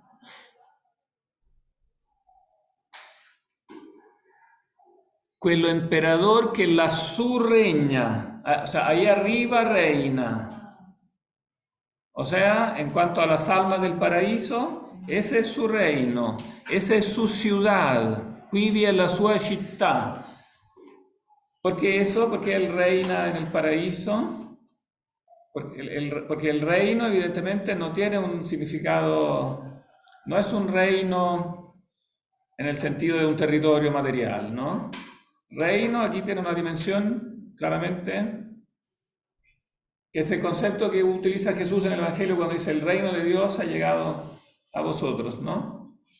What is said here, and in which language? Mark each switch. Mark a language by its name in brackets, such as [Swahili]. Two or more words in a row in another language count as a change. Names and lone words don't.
[Italian] Quello emperador que la su regna, [Spanish] o sea, ahí arriba reina. O sea, en cuanto a las almas del paraíso, ese es su reino, esa es su ciudad, [Italian] qui vi è la sua città. [Spanish] ¿Por qué eso? Porque Él reina en el paraíso, porque el reino evidentemente no tiene un significado, no es un reino en el sentido de un territorio material, ¿no? Reino aquí tiene una dimensión claramente, que es el concepto que utiliza Jesús en el Evangelio cuando dice el reino de Dios ha llegado a vosotros, ¿no?